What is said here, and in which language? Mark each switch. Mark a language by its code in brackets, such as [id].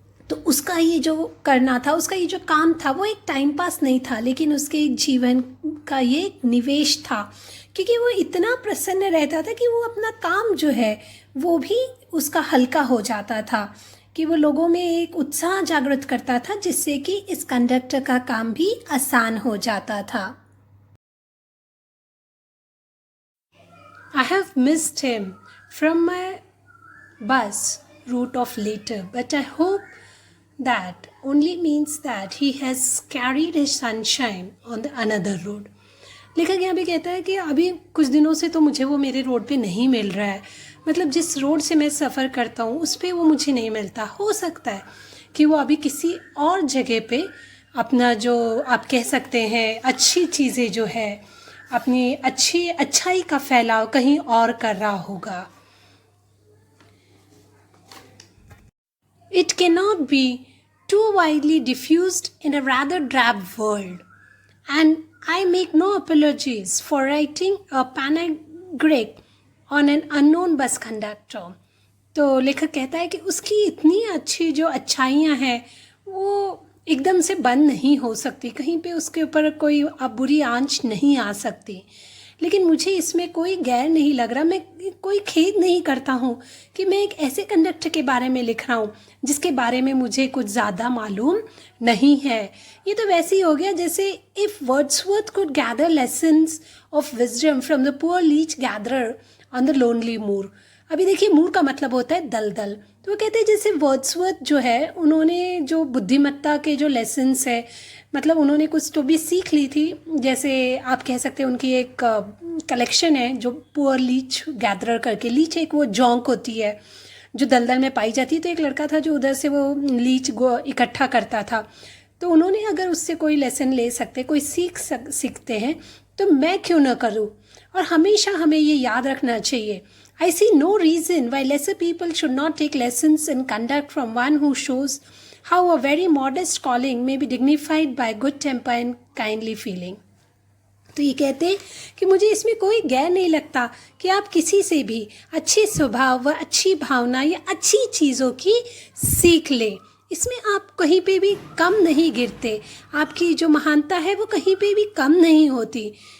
[hi] तो उसका ये जो करना था, उसका ये जो काम था, वो एक टाइम पास नहीं था, लेकिन उसके एक जीवन का ये एक निवेश था, क्योंकि वो इतना प्रसन्न रहता था कि वो अपना काम जो है वो भी उसका हल्का हो जाता था, कि वो लोगों में एक उत्साह जागृत करता था, जिससे कि इस कंडक्टर का काम भी आसान हो जाता था। [en] I have missed him from my bus route of later, but I hope that only means that he has carried his sunshine on the another road. [hi] लेखक यहाँ भी कहता है कि अभी कुछ दिनों से तो मुझे वो मेरे रोड पे नहीं मिल रहा है, मतलब जिस रोड से मैं सफ़र करता हूँ उस पे वो मुझे नहीं मिलता। हो सकता है कि वो अभी किसी और जगह पे अपना जो आप कह सकते हैं अच्छी चीज़ें जो है, अपनी अच्छाई का फैलाव कहीं और कर रहा होगा। [en] It cannot be too widely diffused in a rather drab world, and I make no apologies for writing a panegyric on an unknown bus conductor. [hi] तो लेखक कहता है कि उसकी इतनी अच्छी जो अच्छाइयाँ हैं वो एकदम से बंद नहीं हो सकती, कहीं पे उसके ऊपर कोई अब बुरी आंच नहीं आ सकती, लेकिन मुझे इसमें कोई गैर नहीं लग रहा, मैं कोई खेद नहीं करता हूँ कि मैं एक ऐसे कंडक्टर के बारे में लिख रहा हूँ जिसके बारे में मुझे कुछ ज़्यादा मालूम नहीं है। ये तो वैसे ही हो गया जैसे [en] If Wordsworth could gather lessons of wisdom from the poor leech gatherer on the lonely moor. [hi] अभी देखिए मूर का मतलब होता है दलदल, तो वो कहते हैं जैसे वर्ड्सवर्थ जो है उन्होंने जो बुद्धिमत्ता के जो लेसन्स है, मतलब उन्होंने कुछ तो भी सीख ली थी, जैसे आप कह सकते हैं उनकी एक कलेक्शन है जो पुअर लीच गैदरर करके, लीच एक वो जौंक होती है जो दलदल में पाई जाती है, तो एक लड़का था जो उधर से वो लीच इकट्ठा करता था, तो उन्होंने अगर उससे कोई लेसन ले सकते, कोई सीखते हैं तो मैं क्यों ना करूँ। और हमेशा हमें ये याद रखना चाहिए, [en] I see no reason why lesser people should not take lessons in conduct from one who shows how a very modest calling may be dignified by good temper and kindly feeling. [hi] तो ये कहते हैं कि मुझे इसमें कोई गैर नहीं लगता कि आप किसी से भी अच्छे स्वभाव व अच्छी भावना या अच्छी चीज़ों की सीख लें, इसमें आप कहीं पे भी कम नहीं गिरते, आपकी जो महानता है वो कहीं पे भी कम नहीं होती।